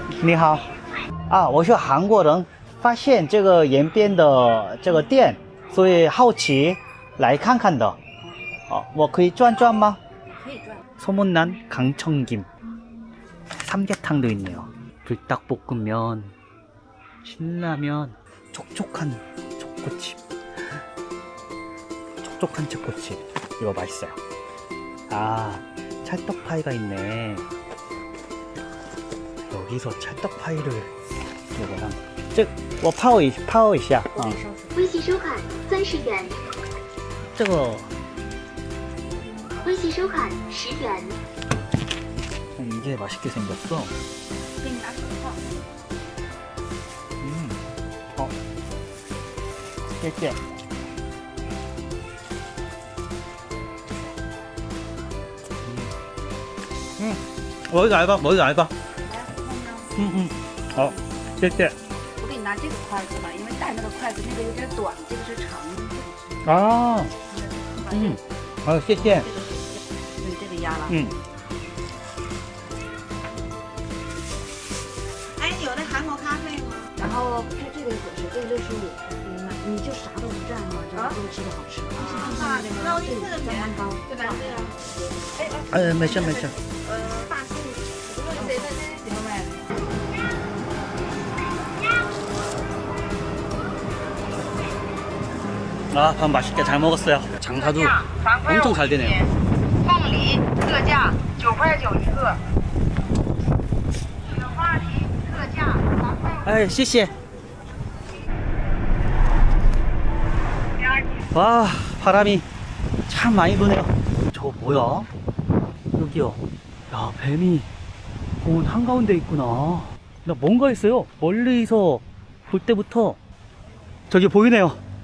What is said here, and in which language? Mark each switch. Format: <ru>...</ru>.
<zh>你好啊，我是韩国人，发现这个延边的这个店，所以好奇来看看的。我可以转转吗？可以转。</zh> <ko>소문난 강청김, 삼계탕도 있네요. 불닭볶음면, 신라면, 촉촉한 초코칩. 촉촉한 초코칩. 이거 맛있어요. 아, 찰떡파이가 있네. 여기서 찰떡파이를 이거랑.</ko> <zh>즉, 我泡一下. 微信收款30元，这个微信收款10元。</zh> <ko>이게 맛있게 생겼어.</ko> <zh>给你拿手套。谢谢.</zh> <ko>머리가 얇아, 머리가 얇아.</ko> <zh>好, 谢谢. 我给你拿这个筷子吧，因为带那个筷子那个有点短，这个是长的。 아, 谢谢. 对，这个压了。哎，你有那韩国咖啡吗？然后它这个合适，这个65，你就啥都不蘸嘛，这样就吃的好吃。那我一次的钱蛋糕，对吧？对呀。没事没事. 大数，不论谁在这几个卖。</zh> <ko>아, 밥 맛있게 잘 먹었어요. 장사도 엄청 잘 되네요.</ko> <zh>凤梨特价9块9一个，雪花梨特价3块5。哎，谢谢.</zh> <ko>와, 바람이 참 많이 부네요. 저거 뭐야? 여기요. 야, 뱀이 공원 한가운데 있구나. 나 뭔가 했어요. 멀리서 볼 때부터. 저기 보이네요.</ko>